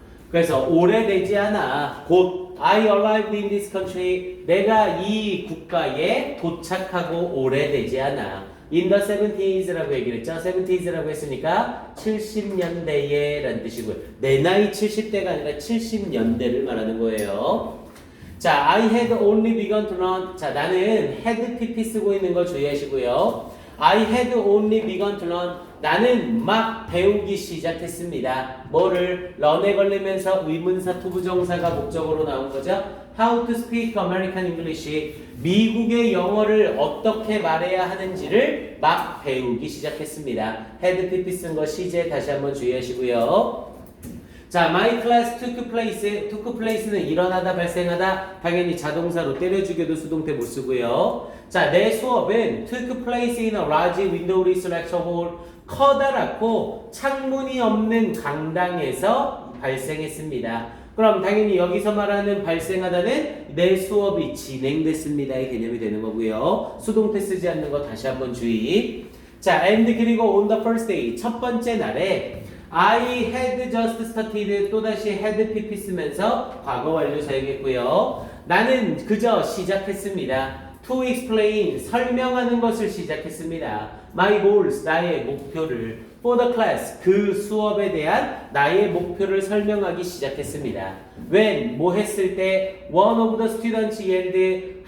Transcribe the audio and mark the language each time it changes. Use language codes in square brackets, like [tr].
[ko] 그래서 오래되지 않아 곧 [en] I arrived in this country [ko] 내가 이 국가에 도착하고 오래되지 않아 [en] in the 70s [ko] 라고 얘기를 했죠. 70s라고 했으니까 70년대에 라는 뜻이고요. 내 나이 70대가 아니라 70년대를 말하는 거예요. [en] 자, I had only begun to learn. [ko] 자, 나는 [en] had pp [ko] 쓰고 있는 걸 주의하시고요. [en] I had only begun to learn. [ko] 나는 막 배우기 시작했습니다. 뭐를? learn에 걸리면서 의문사 투부정사가 목적으로 나온 거죠. [en] How to speak American English. [ko] 미국의 영어를 어떻게 말해야 하는지를 막 배우기 시작했습니다. had pp 쓴 거 시제 다시 한번 주의하시고요. 자, [en] my class took place. [ko] took place는 일어나다, 발생하다. 당연히 자동사로 때려주게도 수동태 못 쓰고요. 자, 내 수업은 [en] took place in a large windowless lecture hall. [ko] 커다랗고 창문이 없는 강당에서 발생했습니다. 그럼 당연히 여기서 말하는 발생하다는 내 수업이 진행됐습니다의 개념이 되는 거고요. 수동태 쓰지 않는 거 다시 한번 주의. 자, [en] and [ko] 그리고 [en] on the first day [ko] 첫 번째 날에 [en] I had just started [ko] 또다시 [en] had pp [ko] 쓰면서 과거 완료 사용했고요. 나는 그저 시작했습니다. [en] To explain [ko] 설명하는 것을 시작했습니다. [en] My goals [ko] 나의 목표를 [en] for the class [ko] 그 수업에 대한 나의 목표를 설명하기 시작했습니다. When 뭐 했을 때 [en] one of the students yelled